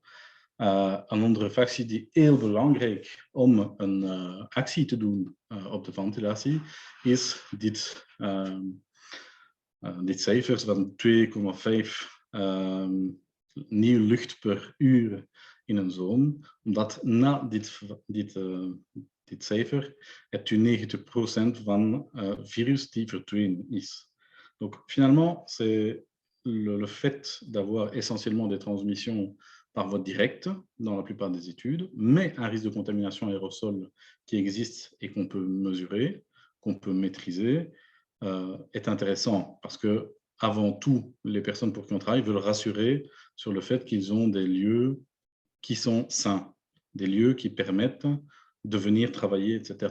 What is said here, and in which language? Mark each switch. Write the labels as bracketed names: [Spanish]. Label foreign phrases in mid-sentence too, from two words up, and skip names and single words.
[Dutch] Een andere factie die heel belangrijk om een actie te doen op de ventilatie is dit cijfers van 2,5 nieuwe lucht per uur in een zone, omdat na dit cijfer hebt u 90% van virus die verdwenen is. [French] Donc finalement, c'est le fait d'avoir essentiellement des transmissions par voie directe dans la plupart des études, mais un risque de contamination aérosol qui existe et qu'on peut mesurer, qu'on peut maîtriser, est intéressant parce que avant tout, les personnes pour qui on travaille veulent rassurer sur le fait qu'ils ont des lieux qui sont sains, des lieux qui permettent de venir travailler, etc.